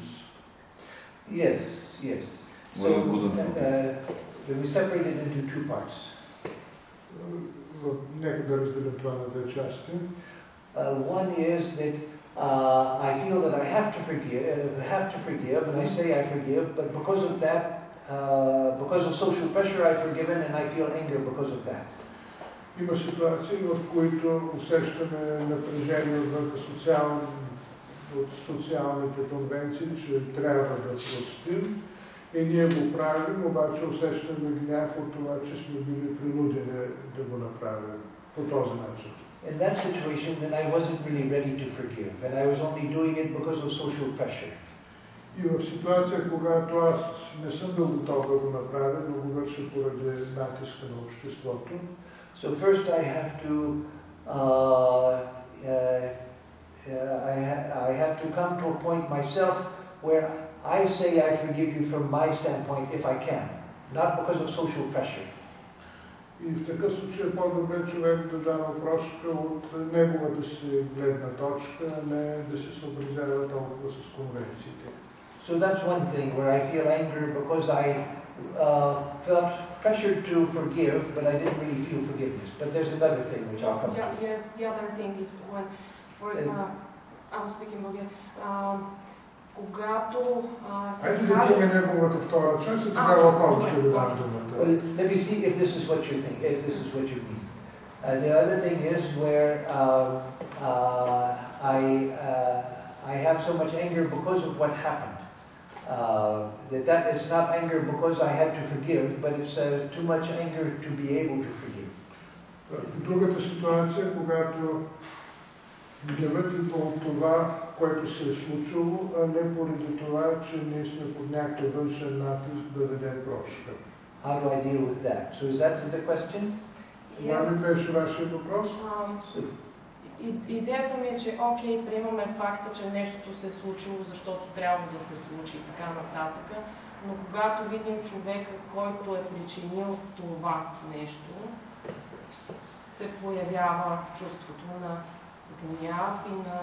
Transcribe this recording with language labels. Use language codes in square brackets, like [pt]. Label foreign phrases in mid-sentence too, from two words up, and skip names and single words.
[en] yes, yes. Well, we couldn't We separate it into two parts. [bg] Нека да разделим това на две части. [en] One is that I feel that I have to forgive, and I say I forgive, but because of that, because of social pressure, I've forgiven, and I feel anger because of that. [bg] Има ситуации, в които усещаме напрежение от социалните конвенции, че трябва да простим, и ние го правим, обаче усещаме гняв от това, че сме били принудени да го направим по този начин. [en] In that situation, then I wasn't really ready to forgive, and I was only doing it because of social pressure. [bg] И в ситуация, когато аз не съм бил готов да го направя, но го върша поради натиска на обществото. [en] So first I have to I have to come to a point myself where I say I forgive you from my standpoint if I can, not because of social pressure. [bg] И в такъв случай е по-добре човек да дава прошка от неговата си гледна точка, а не да се съобразява толкова с конвенциите. [en] So that's one thing where I feel anger because I felt pressured to forgive, but I didn't really feel forgiveness. But there's another thing which I'll come to. Yes, the other thing is when, I'm speaking Bulgarian, [bg] когато се Айде да чуем неговата втора част и тогава отново ще ви дам думата. [en] Let me see if this is what you think, if this is what you mean. The other thing is where I have so much anger because of what happened. That it's not anger because I had to forgive, but it's too much anger to be able to forgive. [bg] Другата ситуация, когато гневът идва от това, което се е случило, а не поради това, че ние сме под някакъв външен натиск да дадем прошка. [en] How do I deal with that? So is that the question? [bg] Това ли беше вашия въпрос? Идеята ми е, че окей, приемаме факта, че нещото се е случило, защото трябва да се случи и така нататък, но когато видим човека, който е причинил това нещо, се появява чувството на гняв и на...